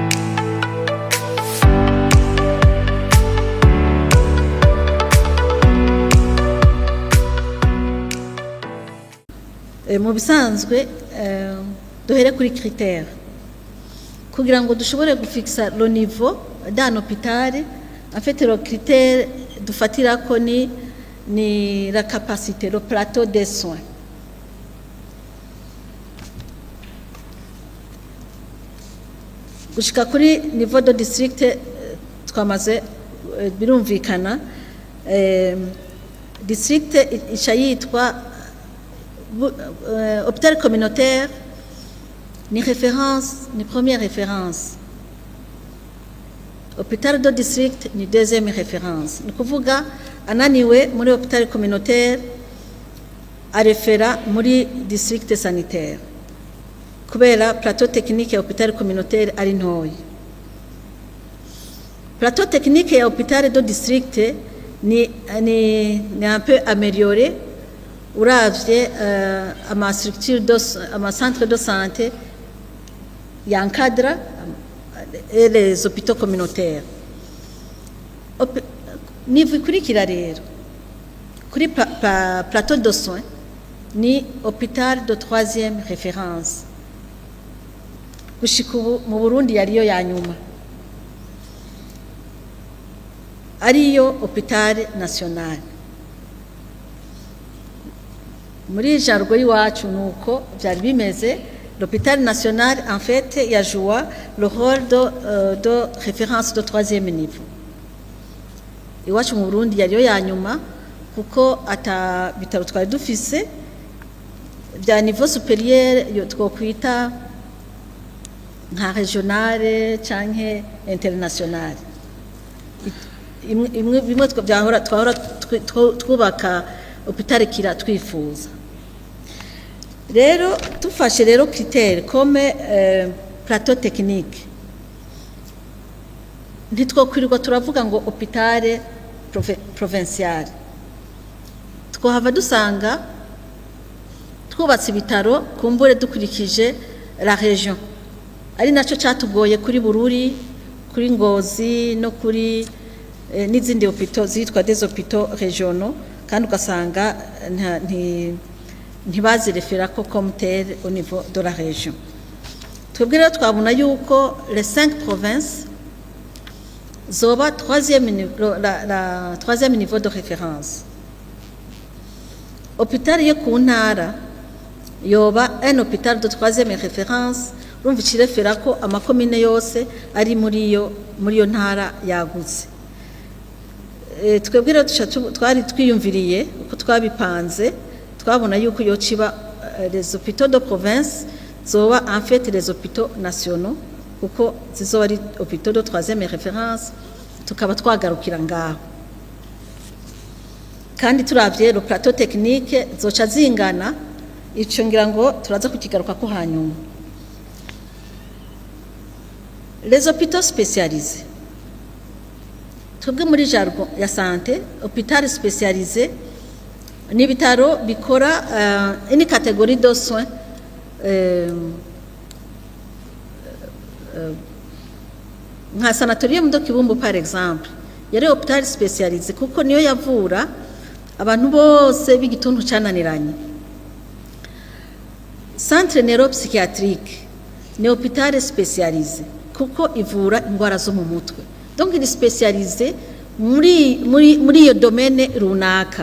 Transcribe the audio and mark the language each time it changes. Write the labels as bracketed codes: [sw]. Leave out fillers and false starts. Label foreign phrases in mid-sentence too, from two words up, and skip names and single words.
[rn] Mu bisanzwe duhere kuri critère kugira ngo dushobore gufixa [fr] le niveau d'un hôpital, en fait, le critère de [rn] fatirako ni [fr] la capacité, le plateau des soins. [rn] Gushika kuri [fr] niveau de district [rn] twamaze birumvikana district ica yitwa [fr] hôpital communautaire [rn] ni référence, ni [fr] première référence. Hôpital de district ni deuxième référence. [rn] Ni kuvuga ananiwe muri [fr] hôpital communautaire [rn] arefera muri [fr] district sanitaire. [rn] Kubera [fr] plateau technique [rn] ya [fr] hôpital communautaire [rn] ari ntoyi. [fr] Plateau technique ya hôpital de district ni un peu amélioré. [rn] Uravye ama structure ama [fr] centre de santé y'encadre et les hôpitaux communautaires. Niveau [rn] ikurikira rero kuri [fr] plateau de soins ni hôpital de troisième référence. [rn] Gushika ubu mu Burundi yariyo ya nyuma ariyo [fr] hôpital national. [rn] Muri jargo y'iwacu nuko byari bimeze. [fr] L'hôpital national en fait y a joué le rôle de référence de troisième niveau. [rn] Iwacu mu Burundi yariyo ya nyuma kuko ata bitaro twari dufise bya [fr] niveau supérieur [rn] yo twokwita nka regionale canke internationale. Bimwe twahora twubaka hôpital kira twifuza. Rero tufashe rero [fr] critère comme plateau technique [rn] ntitwokwirirwa turavuga ngo [fr] hôpital provincial. [rn] Twohava dusanga twubatse ibitaro kumbure dukurikije [fr] la région, [rn] ari naco cyatugoye kuri Bururi, kuri Ngozi no kuri n'izindi hôpitaux zitwa [fr] des hôpitaux régionaux, [rn] kandi ugasanga ntibazirefera ko [fr] comme tel au niveau de la région. [rn] Twebwe rero twabona yuko [fr] les 5 provinces [rn] zoba [fr] la troisième niveau de référence. Hôpital [rn] yo ku ntara yoba [fr] un hôpital de troisième référence, [rn] urumva ikirefera ko amakomine yose ari muri yo ntara yagutse. Twebwe rero twari twiyumviriye uko twabipanze, twabona yuko yo ciba [fr] les hôpitaux de province [rn] zoba [fr] en fait les hôpitaux nationaux [rn] kuko zizoba ari [fr] hôpitaux de troisième référence, [rn] tukaba twagarukira ngaho. Kandi turavye [fr] le plateau technique [rn] zoca zingana, ico ngira ngo turaza kukigaruka ko hanyuma. [fr] Les hôpitaux spécialisés, [rn] twebwe muri jargon ya santé, [fr] hôpital spécialisé [rn] ni bitaro bikora [fr] une catégorie de soins [rn] nka sanatorium de Kibumbu [fr] par exemple [rn] yari [fr] hôpital spécialisé [rn] kuko niyo yavura abantu bose b'igituntu cananiranye. [fr] Centre neuropsychiatrique [rn] ni [fr] hôpital spécialisé [rn] kuko ivura indwara zo mu mutwe, [fr] donc il est spécialisé [rn] muri iyo domaine runaka.